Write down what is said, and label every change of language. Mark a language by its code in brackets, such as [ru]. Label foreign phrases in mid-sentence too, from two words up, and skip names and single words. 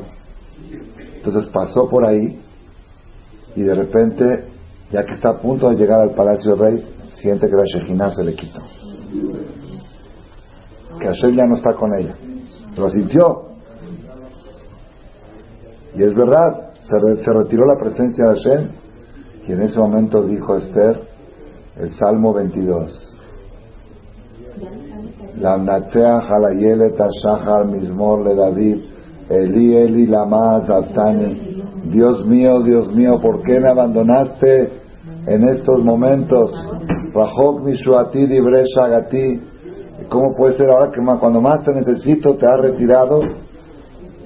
[es] Entonces pasó por ahí y de repente, ya que está a punto de llegar al palacio del rey, siente que la Shejinah se le quitó, que Hashem ya no está con ella. Lo sintió. Y es verdad, se retiró la presencia de Hashem, y en ese momento dijo Esther el Salmo 22. [he] למנצח על אילת השחר מזמור לדוד, אלי אלי למה עזבתני. [es] Dios mío, ¿por qué me abandonaste en estos momentos? [he] רחוק מישועתי דברי שאגתי. [es] ¿Cómo puede ser ahora que cuando más te necesito te has retirado?